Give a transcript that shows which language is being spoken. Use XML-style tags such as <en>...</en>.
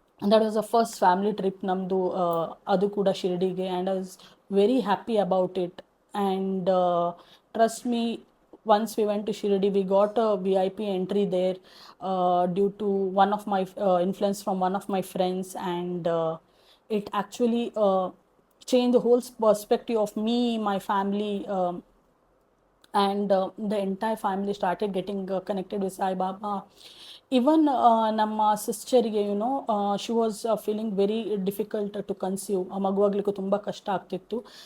<en>that was the first family trip</en> <kn>ನಮ್ಮದು, ಅದು ಕೂಡ ಶಿರ್ಡಿಗೆ.</kn> <en>And I was very happy about it. And trust me, once we went to Shirdi, we got a VIP entry there due to one of my influence from one of my friends, and it actually changed the whole perspective of me, my family, and the entire family started getting connected with Sai Baba. Even</en> <kn>ನಮ್ಮ ಸಿಸ್ಟರಿಗೆ</kn> <en>she was feeling very difficult to conceive,</en> <kn>ಮಗುವಾಗ್ಲಿಕ್ಕೂ ತುಂಬ ಕಷ್ಟ ಆಗ್ತಿತ್ತು.</kn>